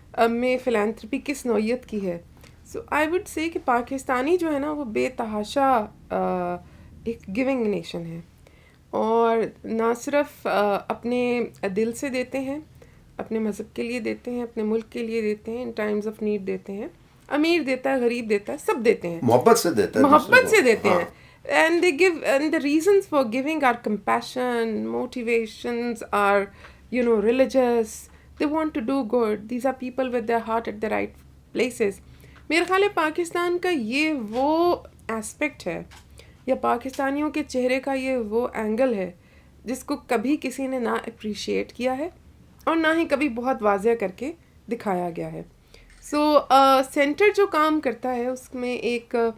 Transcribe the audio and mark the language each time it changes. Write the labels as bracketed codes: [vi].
[ur] میں فلانتھرپی کس نوعیت کی ہے، [en] so I would say [ur] کہ پاکستانی جو ہے نا وہ بے تحاشا ایک گیونگ نیشن ہے، اور نہ صرف اپنے دل سے دیتے ہیں، اپنے مذہب کے لیے دیتے ہیں، اپنے ملک کے لیے دیتے ہیں، [en] in times of need [ur] دیتے ہیں، امیر دیتا ہے، غریب دیتا ہے، سب دیتے ہیں، محبت سے دیتا ہے، محبت سے دیتے ہیں۔ [en] And they give, and the reasons for giving are compassion, motivations are, religious. They want to do good. These are people with their heart at the right places. [ur] میرا خیال ہے پاکستان کا یہ وہ ایسپیکٹ ہے، یا پاکستانیوں کے چہرے کا یہ وہ اینگل ہے جس کو کبھی کسی نے نہ اپریشیٹ کیا ہے اور نہ ہی کبھی بہت واضح کر کے دکھایا گیا ہے۔ سو سینٹر جو کام کرتا ہے اس میں ایک